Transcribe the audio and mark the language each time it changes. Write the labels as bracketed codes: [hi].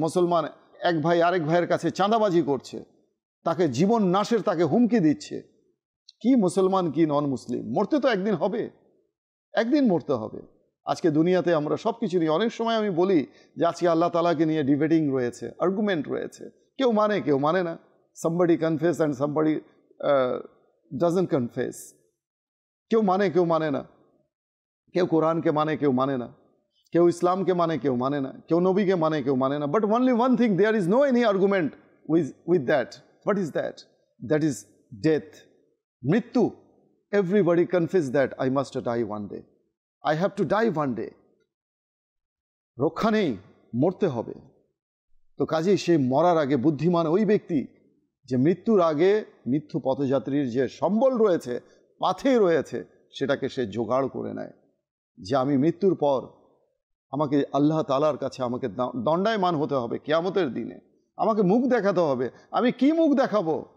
[bn] মুসলমান এক ভাই আরেক ভাইয়ের কাছে চাঁদাবাজি করছে, তাকে জীবন নাশের তাকে হুমকি দিচ্ছে। কি মুসলমান কি নন মুসলিম? মরতে তো একদিন হবে, একদিন মরতে হবে। আজকে দুনিয়াতে আমরা সব কিছু নিয়ে, অনেক সময় আমি বলি যে আজকে আল্লাহ তাআলাকে নিয়ে ডিবেটিং রয়েছে, আর্গুমেন্ট রয়েছে, কেউ মানে কেউ মানে না। [en] somebody confess and somebody doesn't confess. [bn] কেউ মানে কেউ মানে না, কেউ কোরআনকে মানে কেউ মানে না, কেউ ইসলামকে মানে কেউ মানে না, কেউ নবীকে মানে কেউ মানে না। But [en] only one thing, there is no any argument with that. What is that? That is death, মৃত্যু। Everybody confess that I must die one day, I have to die one day. [bn] রক্ষা নেই, মরতে হবে। তো কাজেই সেই মরার আগে বুদ্ধিমান ওই ব্যক্তি যে মৃত্যুর আগে মৃত্যু পথযাত্রীর যে সম্বল রয়েছে, পাথে রয়েছে, সেটাকে সে জোগাড় করে নেয় যে আমি মৃত্যুর পর আমাকে আল্লাহ তাআলার কাছে আমাকে দণ্ডায়মান হতে হবে কিয়ামতের দিনে, আমাকে মুখ দেখাতে হবে। আমি কি মুখ দেখাবো?